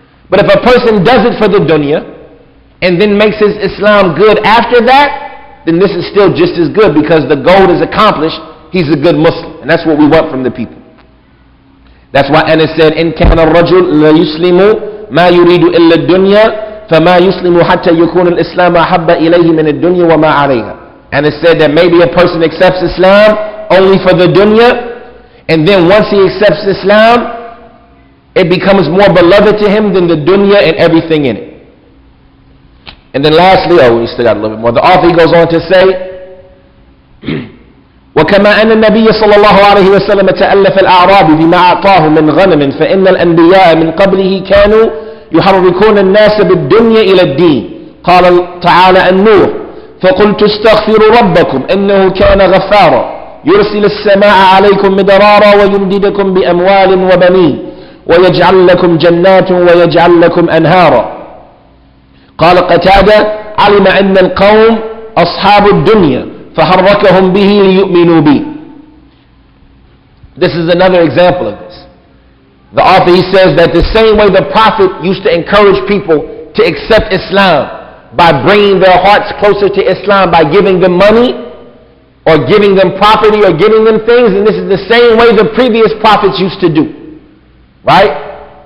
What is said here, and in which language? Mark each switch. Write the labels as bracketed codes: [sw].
[en] But if a person does it for the dunya and then makes his Islam good after that, then this is still just as good because the goal is accomplished. He's a good Muslim, and that's what we want from the people. That's why Anas said, [ar] "In kana ar-rajul la yuslimu ما يريد إلا الدنيا فما يسلم حتى يكون الإسلام أحب إليه من الدنيا وما عليها. [en] And it said that maybe a person accepts Islam only for the dunya, and then once he accepts Islam, it becomes more beloved to him than the dunya and everything in it. And then lastly, we still got a little bit more. The author goes on to say, [ar] وكما أن النبي صلى الله عليه وسلم تألف الأعراب بما أعطاه من غنم فإن الأنبياء من قبله كانوا يحركون الناس بالدنيا إلى الدين. قال تعالى النور فقلت استغفروا ربكم إنه كان غفارا يرسل السماء عليكم مدرارا ويمددكم بأموال وبنين ويجعل لكم جنات ويجعل لكم أنهارا. قال قتادة علم أن القوم أصحاب الدنيا فحركهم به ليؤمنوا به. [en] This is another example of this. The author, he says that the same way the Prophet used to encourage people to accept Islam by bringing their hearts closer to Islam by giving them money or giving them property or giving them things, and this is the same way the previous prophets used to do. Right?